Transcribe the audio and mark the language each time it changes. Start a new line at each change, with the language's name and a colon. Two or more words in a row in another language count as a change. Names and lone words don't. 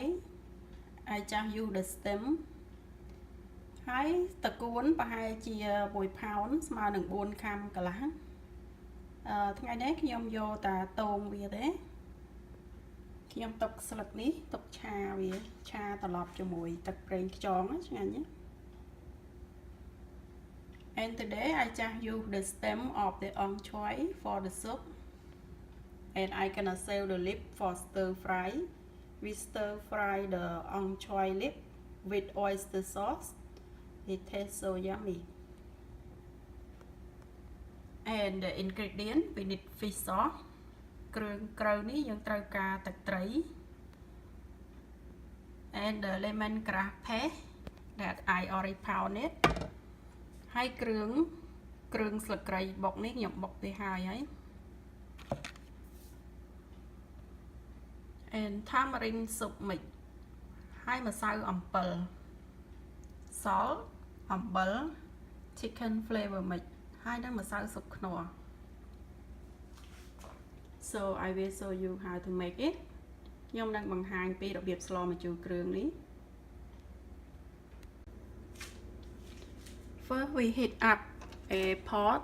English: I just use the stem.
Khmer: ហើយត្រកួនប្រហែលជា1 pound ស្មើនឹង4ខាំកន្លះថ្ងៃនេះខ្ញុំយកតាតងវាទេខ្ញុំទុកស្លឹកនេះទុកឆាវាឆាត្រឡប់ជាមួយទឹកប្រេងខ្យងឆ្ងាញ់ណា
English: And today I just use the stem of the ong choy for the soup, and I gonna save the lip for stir fry. We stir fry the ong choy lip with oyster sauce. It tastes so yummy. And the ingredient we need fish sauce.
Khmer: គ្រឿងនេះយើងត្រូវការទឹកត្រី
English: and the lemongrass paste that I already pound it.
Khmer: ហើយគ្រឿងស្លឹកគ្រៃបុកនេះខ្ញុំបុកទៅហើយ
English: and tamarind soup mix
Khmer: ហើយម្សៅអំពិល salt អំបិល
English: chicken flavor mix
Khmer: ហើយនឹងម្សៅស៊ុបខ្នុរ
English: So I will show you how to make it.
Khmer: ខ្ញុំនឹងបង្ហាញពីរបៀបស្លម្ជូរគ្រឿងនេះ
English: First we heat up a pot.